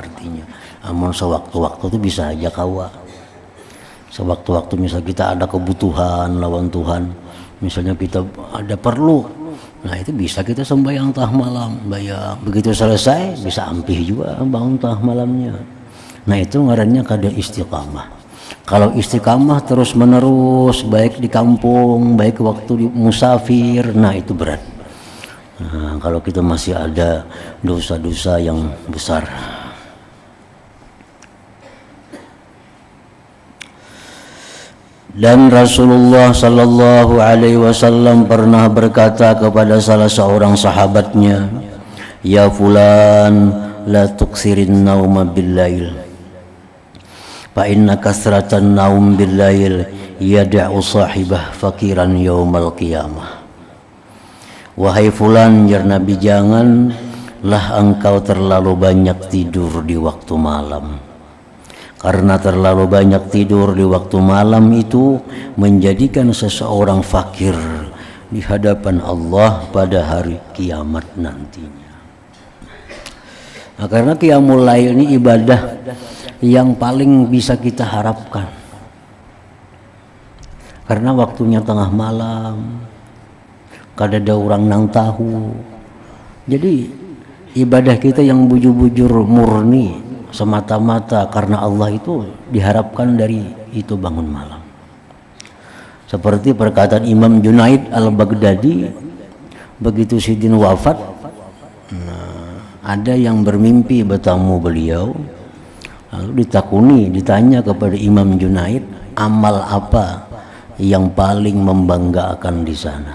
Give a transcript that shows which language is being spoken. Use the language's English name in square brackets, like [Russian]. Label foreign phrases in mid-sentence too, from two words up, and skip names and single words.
[Banjar] Artinya amun sewaktu-waktu itu bisa aja kawa. Sewaktu-waktu misal kita ada kebutuhan lawan Tuhan, misalnya kita ada perlu, nah itu bisa kita sembahyang tengah malam, begitu selesai bisa ampih juga bangun tengah malamnya. Nah itu ngarannya kada istiqamah. [Indonesian] Kalau istiqamah terus menerus, baik di kampung, baik waktu di musafir, nah itu berat. Nah, kalau kita masih ada dosa-dosa yang besar. Dan Rasulullah [Arabic] صلى الله عليه وسلم [Indonesian] pernah berkata kepada salah seorang sahabatnya, [Arabic] "يا فلان، لا تكثرن النوم بالليل. فإن كثرة النوم بالليل يدع صاحبه فقيرا يوم القيامة." [Indonesian] Wahai fulan, ya Nabi, janganlah engkau terlalu banyak tidur di waktu malam. Karena terlalu banyak tidur di waktu malam itu menjadikan seseorang fakir di hadapan Allah pada hari kiamat nantinya. Nah, karena [Arabic] قيام الليل [Indonesian] ini ibadah yang paling bisa kita harapkan. Karena waktunya tengah malam, [Banjar] kada ada orang nang tahu. [Indonesian] Jadi ibadah kita yang bujur-bujur murni semata-mata karena Allah itu diharapkan dari itu bangun malam. Seperti perkataan Imam Junaid Al-Baghdadi, begitu Sidin wafat, ada yang bermimpi bertemu beliau, lalu ditanya kepada Imam Junaid, amal apa yang paling membanggakan di sana?